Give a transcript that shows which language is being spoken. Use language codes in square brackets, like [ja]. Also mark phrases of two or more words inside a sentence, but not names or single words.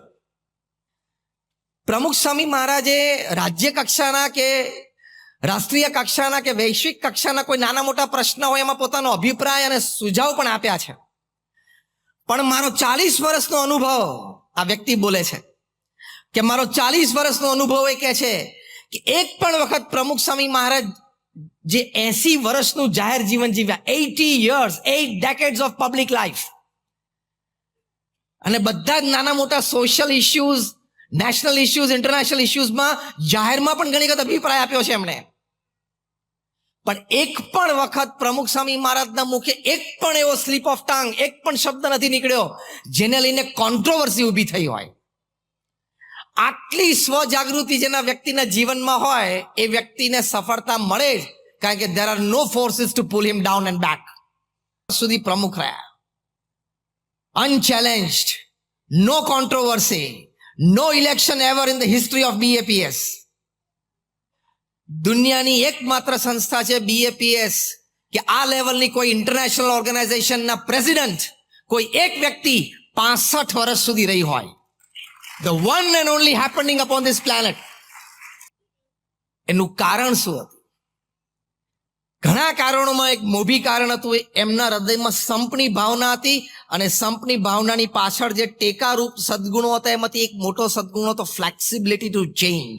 [gu] પ્રમુખ સ્વામી મહારાજે રાજ્ય કક્ષાના કે રાષ્ટ્રીય કક્ષાના કે વૈશ્વિક કક્ષાના કોઈ નાના મોટા પ્રશ્ન હોય એમાં પોતાનો અભિપ્રાય અને સુઝાવ પણ આપ્યા છે. પણ મારો 40 વર્ષનો અનુભવ, આ વ્યક્તિ બોલે છે કે મારો 40 વર્ષનો અનુભવ એ કહે છે કે એક પણ વખત પ્રમુખ સ્વામી મહારાજ જે 80 વર્ષનું જાહેર જીવન જીવ્યા, [en] 80 years, 8 decades of public life, [gu] અને બધા જ નાના મોટા [en] social issues, national issues, [gu] ઇન્ટરનેશનલ ઇશ્યુઝમાં જાહેરમાં પણ ઘણી વખત અભિપ્રાય આપ્યો છે એમણે. પણ એક પણ વખત પ્રમુખ સ્વામી મહારાજના મુખે એક પણ એવો [en] slip of tongue, [gu] એક પણ શબ્દ નથી નીકળ્યો જેને લઈને કોન્ટ્રોવર્સી ઊભી થઈ હોય. આટલી સ્વજાગૃતિ જેના વ્યક્તિના જીવનમાં હોય એ વ્યક્તિને સફળતા મળે જ, કારણ કે [en] there are no forces to pull him down and back. [gu] સુધી પ્રમુખ રહ્યા, [en] unchallenged, no controversy, no election ever in the history of BAPS. [gu] દુનિયાની એકમાત્ર સંસ્થા છે BAPS કે આ લેવલની કોઈ ઇન્ટરનેશનલ ઓર્ગેનાઇઝેશનના પ્રેસિડેન્ટ કોઈ એક વ્યક્તિ 65 વર્ષ સુધી રહી હોય. [en] The one and only happening upon this planet. [gu] એનું કારણ શું હતું? ઘણા કારણોમાં એક મોભી કારણ હતું, એમના હૃદયમાં સંપની ભાવના હતી, અને સંપની ભાવનાની પાછળ જે ટેકારૂપ સદગુણો હતા એમાંથી એક મોટો સદગુણ હતો [en] flexibility to change.